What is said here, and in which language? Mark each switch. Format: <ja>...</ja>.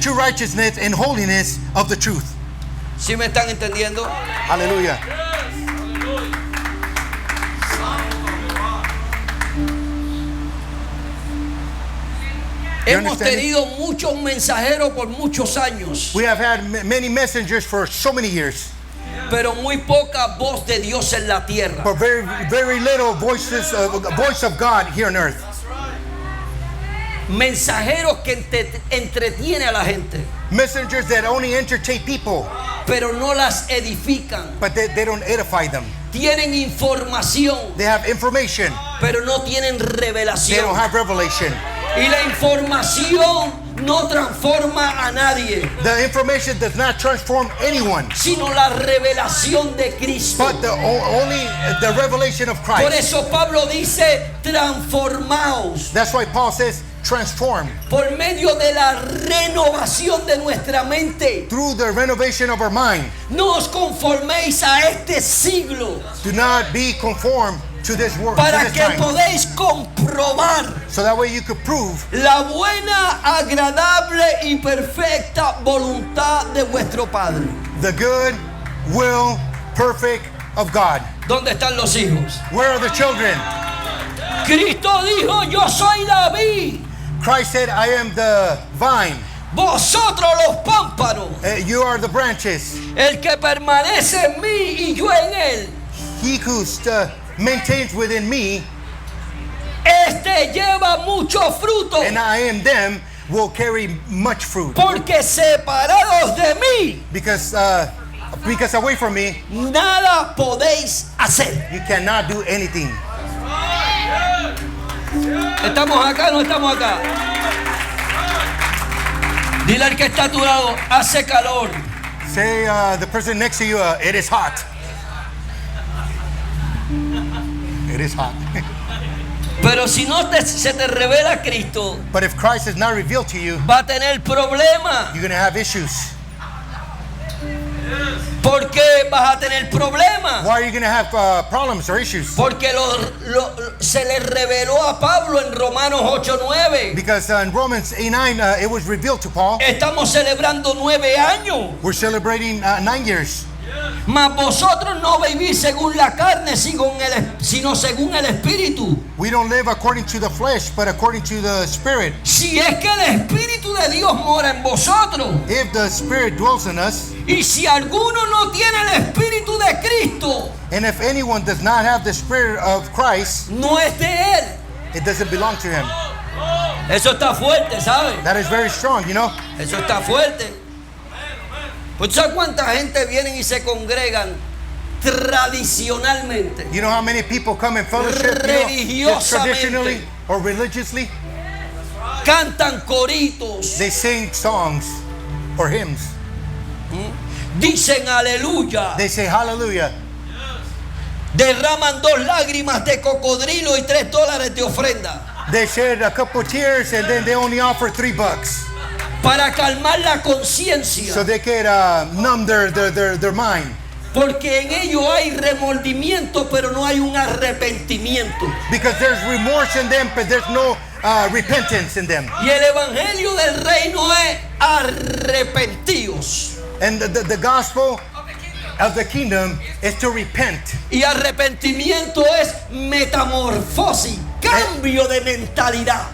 <en>true righteousness and holiness of the truth.</en> <es>¿Sí me están entendiendo? Hallelujah. Hemos</es> <en>understand?</en> <es>tenido muchos mensajeros por muchos años,</es> <en>We have had many messengers for so many years,</en> <es>pero muy poca voz de Dios en la tierra.</es> <en>but very little voice of God here on earth.</en> <es>Mensajeros que entretienen a la gente,</es> <en>Messengers that only entertain people,</en> <es>pero no las edifican.</es> <en>but they don't edify them.</en> <es>Tienen información,</es> <en>They have information.</en> <es>pero no tienen</es> <en>They don't</en> <es>revelación.</es> <en>have revelation.</en> <es>Y la información no transforma a nadie,</es> <en>The information does not transform anyone,</en> <es>sino la revelación de Cristo.</es> <en>but only the revelation of</en> <es>Por</es> <en>Christ.</en> <es>eso Pablo dice: transformaos</es> <en>That's why Paul says, transform</en> <es>por medio de la renovación de nuestra mente.</es> <en>through the renovation of our mind.</en> <es>No os conforméis a este siglo,</es> <en>Do not be conformed to this world,</en> <es>para</es> <en>to this</en> <es>que</es> <en>time,</en> <es>podéis comprobar</es> <en>so that way you could prove</en> <es>la buena, agradable y perfecta voluntad de vuestro Padre.</es> <en>the good will, perfect of God.</en> <es>¿Dónde están los hijos?</es> <en>Where are the children?</en> <es>Cristo dijo: yo soy la vid,</es> <en>Christ said, I am the vine.</en> <es>vosotros los pámpanos.</es> <en>You are the branches.</en> <es>El que permanece en mí y yo en él,</es> <en>He who maintains within me,</en> <es>este lleva mucho fruto,</es> <en>and I am them, will carry much fruit.</en> <es>porque separados de mí</es> <en>Because away from me,</en> <es>nada podéis hacer.</es> <en>you cannot do anything.</en> <es>¿Estamos acá o no estamos acá? Dile al que está a tu lado: hace calor.</es> <en>Say the person next to you, it is hot. It is hot.</en> <es>Pero si no se te revela Cristo,</es> <en>But if Christ is not revealed to you,</en> <es>va a tener problemas.</es> <en>you're going to have issues.</en> <es>¿Por qué vas a tener problemas?</es> <en>Why are you going to have problems or issues?</en> <es>Porque se le reveló a Pablo en Romanos 8:9.</es> <en>Because in Romans 8:9, it was revealed to Paul.</en> <es>Estamos celebrando 9 años.</es> <en>We're celebrating 9 years.</en> <es>Mas vosotros no vivís según la carne, sino según el Espíritu.</es> <en>We don't live according to the flesh, but according to the Spirit.</en> <es>Si es que el Espíritu de Dios mora en vosotros.</es> <en>If the Spirit dwells in us,</en> <es>Y si alguno no tiene el Espíritu de Cristo,</es> <en>and if anyone does not have the Spirit of Christ,</en> <es>no es de Él.</es> <en>it doesn't belong to him.</en> <es>Eso está fuerte, ¿sabes?</es> <en>That is very strong, you know.</en> <es>Eso está fuerte. Pues ¿sabes cuánta gente vienen y se congregan tradicionalmente?</es> <en>You know how many people come in fellowship, you know, just traditionally or religiously?</en> <es>Cantan coritos,</es> <en>They sing songs or hymns.</en> <es>dicen aleluya,</es> <en>They say hallelujah.</en> <es>derraman 2 lágrimas de cocodrilo y $3 de ofrenda</es> <en>They shed a couple tears and then they only offer $3</en> <es>para calmar la conciencia,</es> <en>so they could numb their mind.</en> <es>porque en ello hay remordimiento, pero no hay un arrepentimiento.</es> <en>Because there's remorse in them, but there's no repentance in them.</en> <es>Y el evangelio del reino es arrepentíos.</es> <en>And the gospel of the kingdom is to repent.</en> <es>Y arrepentimiento es metamorfosis, cambio de mentalidad.</es>